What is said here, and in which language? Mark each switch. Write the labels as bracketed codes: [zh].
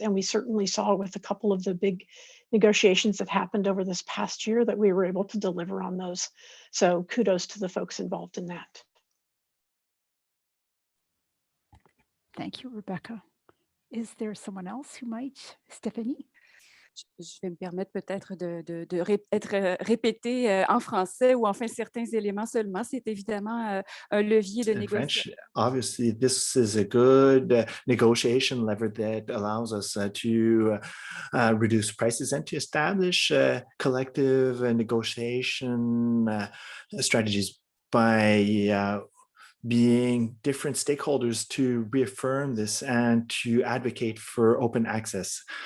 [en] And we certainly saw with a couple of the big negotiations that happened over this past year that we were able to deliver on those. So kudos to the folks involved in that. Thank you, Rebecca. Is there someone else who might? Stéphanie? [fr] Je vais me permettre peut-être être répété en français ou enfin certains éléments seulement. C'est évidemment un levier de [en] In [fr] négociation. [en] French, obviously, this is a good negotiation lever that allows us to reduce prices and to establish collective negotiation strategies by being different stakeholders to reaffirm this and to advocate for open access.